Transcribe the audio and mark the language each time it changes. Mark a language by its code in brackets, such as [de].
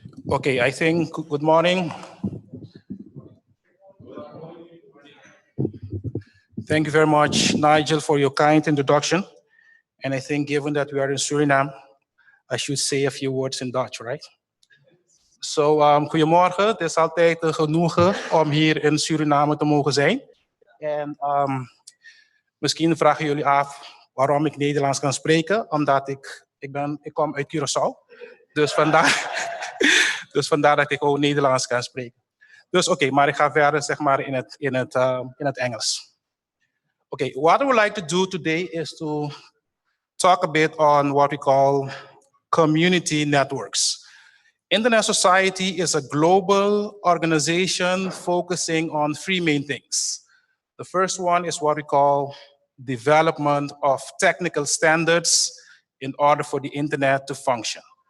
[en] Okay, I think good morning. Thank you very much, Nigel, for your kind introduction. And I think given that we are in Suriname, I should say a few words in Dutch, right? [nl] So, goedemorgen. Het is altijd een genoegen om hier in Suriname te mogen zijn. En misschien vragen jullie af waarom ik Nederlands kan spreken. Omdat ik kom uit Curaçao. Dus vandaar, dus vandaar dat ik ook Nederlands kan spreken. Dus oké, maar ik ga verder zeg maar in het Engels. [en] Okay, what I would like to do today is to talk a bit on what we call community networks. Internet Society is a global organization focusing on three main things. The first one is what we call development of technical standards in order for the internet to function.